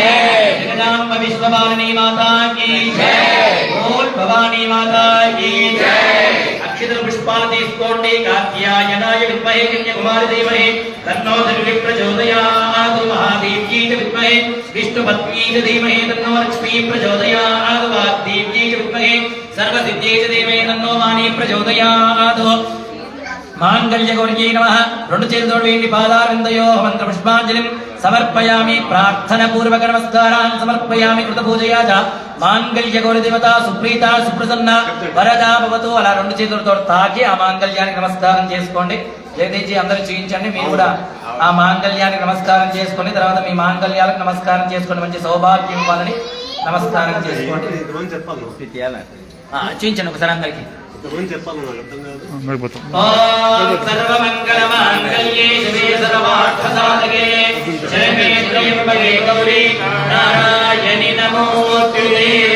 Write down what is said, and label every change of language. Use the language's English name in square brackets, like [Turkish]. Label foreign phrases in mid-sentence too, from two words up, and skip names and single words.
[Hindi] जगदम्ब विश्वभावनी माता की जय बोल भवानी माता की जय [Telugu] అక్షర పుష్పాల తీసుకోండి [Sanskrit] कात्यायनाय विद्महे कन्याकुमारी धीमहि तन्नो धन्वी प्रचोदयात् महादेव्यै च विद्महे विष्णुपत्न्यै च धीमहि तन्नो लक्ष्मी प्रचोदयात् वाग्देव्यै च विद्महे सर्वसिद्ध्यै च धीमहि तन्नो वाणी प्रचोदयात् मांगल्यगौर्यै नमः [Telugu] రెండు చేతులతో [Sanskrit] वेडि पादारविन्दयो मन्त्र पुष्पाञ्जलिं समर्पयामि प्रार्थन पूर्वक नमस्कारान् समर्पयामि कृत पूजया च मांगल्यगौरि देवता सुप्रीत सुप्रसन्न वरदा भवतु [Telugu] అలా రెండు చేతులతో తాకి ఆ మాంగళ్యానికి నమస్కారం చేసుకోండి జగదీజీ అందరూ చేయించండి మీరు కూడా ఆ మాంగళ్యానికి నమస్కారం చేసుకొని తర్వాత మీ మాంగళ్యాలకు నమస్కారం చేసుకోండి మంచి సౌభాగ్యం ఇవ్వాలని నమస్కారం చేసుకోండి చేయించండి ఒకసారి అందరికి [Sanskrit] सर्वमंगलमांगल्ये शिवे सर्वार्थसाधके शरण्ये त्र्यंबके गौरी नारायणि नमोस्तुते